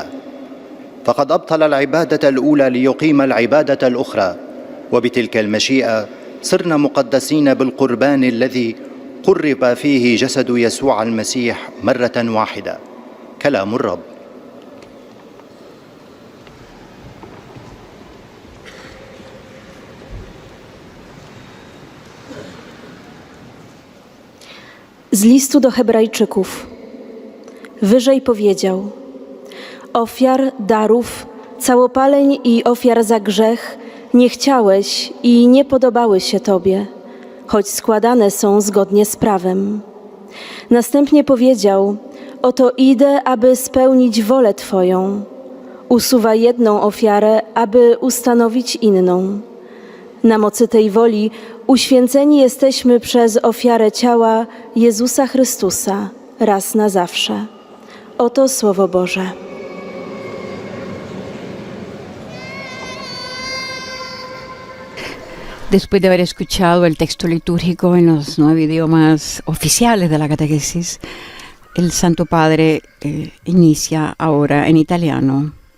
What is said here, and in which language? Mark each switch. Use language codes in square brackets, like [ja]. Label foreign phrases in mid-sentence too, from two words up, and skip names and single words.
[ar] فقد أبطل العبادة الأولى ليقيم العبادة الأخرى، وبتلك المشيئة صرنا مقدسين بالقربان الذي قرب فيه جسد يسوع المسيح مرة واحدة. كلام الرب. [pl] Z listu do Hebrajczyków. Wyżej powiedział: ofiar, darów, całopaleń i ofiar za grzech nie chciałeś i nie podobały się Tobie, choć składane są zgodnie z prawem. Następnie powiedział: oto idę, aby spełnić wolę Twoją. Usuwa jedną ofiarę, aby ustanowić inną. Na mocy tej woli uświęceni jesteśmy przez ofiarę ciała Jezusa Chrystusa raz na zawsze. Oto Słowo Boże. [es] Después de haber escuchado el texto litúrgico en los 9 idiomas oficiales de la catequesis, el Santo Padre inicia ahora en italiano.